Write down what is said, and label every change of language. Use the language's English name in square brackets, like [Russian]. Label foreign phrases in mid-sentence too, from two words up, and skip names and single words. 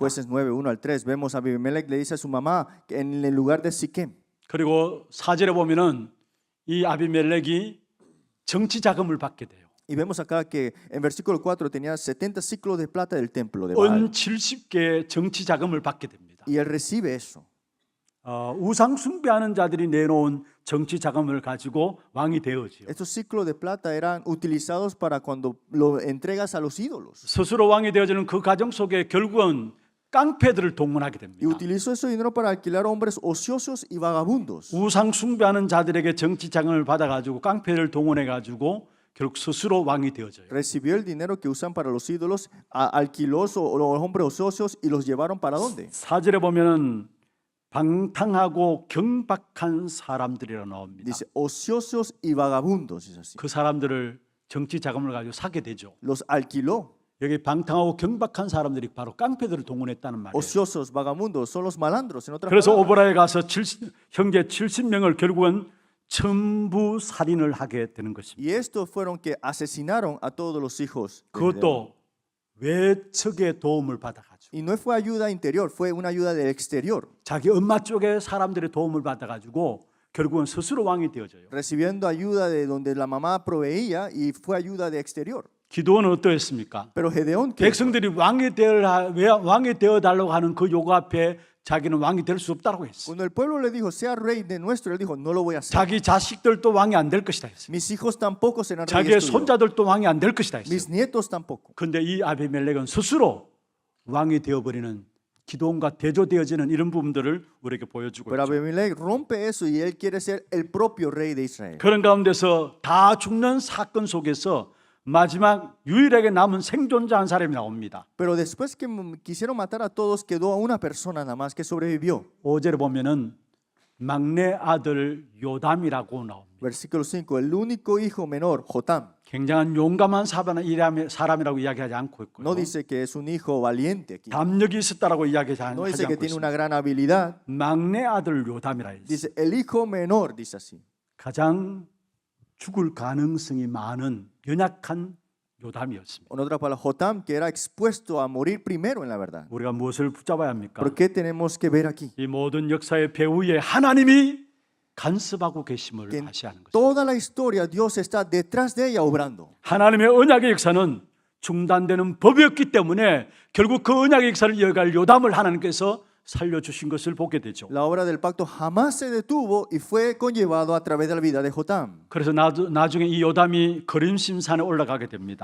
[Spanish] Jueces 9, 1 al 3, vemos a Abimelech le dice a su mamá que en el lugar de Siquem. [Korean] 그리고 4절에 보면은 이 아비멜렉이 정치 자금을 받게 돼요. [Spanish] Y vemos acá que en versículo 4 tenía 70 ciclos de plata del templo de Baal. [Korean] 은 70개 정치 자금을 받게 됩니다. [Spanish] Y él recibe eso. [Korean] 우상 숭배하는 자들이 내놓은 정치 자금을 가지고 왕이 되어지요. [Spanish] Estos ciclos de plata eran utilizados para cuando lo entregas a los ídolos. [Korean] 스스로 왕이 되어지는 그 과정 속에 결국은 깡패들을 동원하게 [Spanish] Y [Korean] 됩니다. [Spanish] utilizó ese dinero para alquilar hombres ociosos y vagabundos. [Korean] 우상 숭배하는 자들에게 정치 자금을 받아가지고 깡패를 동원해가지고 결국 스스로 왕이 되어져요. [Spanish] Recibió el dinero que usan para los ídolos, alquiló los hombres ociosos y los llevaron para dónde? [Korean] 4절에 보면은 방탕하고 경박한 사람들이라 나옵니다. [Spanish] Dice ociosos y vagabundos, es así. [Korean] 그 사람들을 정치 자금을 가지고 사게 되죠. [Spanish] Los alquiló. [Korean] 여기 방탕하고 경박한 사람들이 바로 깡패들을 동원했다는 말이에요. [Spanish] Ociosos, vagabundos, son los malandros, en otras [Korean] 그래서 [Spanish] palabras. [Korean] 오보라에 가서 형제 70명을 결국은 천부 살인을 하게 되는 것입니다. [Spanish] Y estos fueron que asesinaron a todos los hijos. de Gedeón. [Korean] 그것도 외척의 도움을 받아가지고 [Spanish] Y no fue ayuda interior, fue una ayuda del exterior, [Korean] 자기 엄마 쪽에 사람들의 도움을 받아가지고 결국은 스스로 왕이 되어져요. [Spanish] recibiendo ayuda de donde la mamá proveía y fue ayuda de exterior. [Korean] 기도는 어떠했습니까? [Spanish] Pero Gedeón, ¿qué? [Korean] 백성들이 왕이 되어 달라고 하는 그 요구 앞에 자기는 왕이 될 수 없다고 했어. [Spanish] Cuando el pueblo le dijo, sea rey de nuestro, él dijo, no lo voy a hacer. [Korean] 자기 자식들도 왕이 안 될 것이다 했어. [Spanish] Mis hijos tampoco serán [Korean] 자기의 [Spanish] reyes tuyos. [Korean] 손자들도 왕이 안 될 것이다 했어. [Spanish] Mis nietos tampoco. [Korean] 근데 이 아비멜렉은 스스로 왕이 되어버리는 기도원과 대조되어지는 이런 부분들을 우리에게 보여주고 [Spanish] Pero [Korean] 있죠. [Spanish] Abimelech rompe eso y él quiere ser el propio rey de Israel. [Korean] 그런 가운데서 다 죽는 사건 속에서 마지막 유일하게 남은 생존자 한 사람이 나옵니다. [Spanish] Pero después que quisieron matar a todos, quedó una persona nada más que sobrevivió. [Korean] 5절에 보면은 막내 아들 요담이라고 나옵니다. [Spanish] Versículo 5, el único hijo menor, Jotam. [Korean] 굉장한 용감한 사람이라고 이야기하지 않고 있고요. [Spanish] No dice que es un hijo valiente aquí. [Korean] 담력이 있었다라고 이야기하지 [Spanish] No dice que [Korean] 않고 [Spanish] tiene una [Korean] 있습니다. [Spanish] gran habilidad. [Korean] 막내 아들 요담이라 했어요. [Spanish] Dice el hijo menor, dice así. [Korean] 가장 죽을 가능성이 많은 연약한 요담이었습니다. [Spanish] En otras palabras, Jotam, que era expuesto a morir primero en la verdad. [Korean] 우리가 무엇을 붙잡아야 합니까? [Spanish] ¿Pero qué tenemos que ver aquí? [Korean] 이 모든 역사의 배후에 하나님이 간섭하고 계심을 [Spanish] que en [Korean] 다시 하는 것입니다. [Spanish] toda la historia Dios está detrás de ella obrando. [Korean] 하나님의 언약의 역사는 중단되는 법이었기 때문에 결국 그 언약의 역사를 이어갈 요담을 하나님께서 살려주신 것을 보게 되죠. [Spanish] La obra del pacto jamás se detuvo y fue conllevado a través de la vida de Jotam. [Korean] 그래서 나중에 이 요담이 거림심산에 올라가게 됩니다.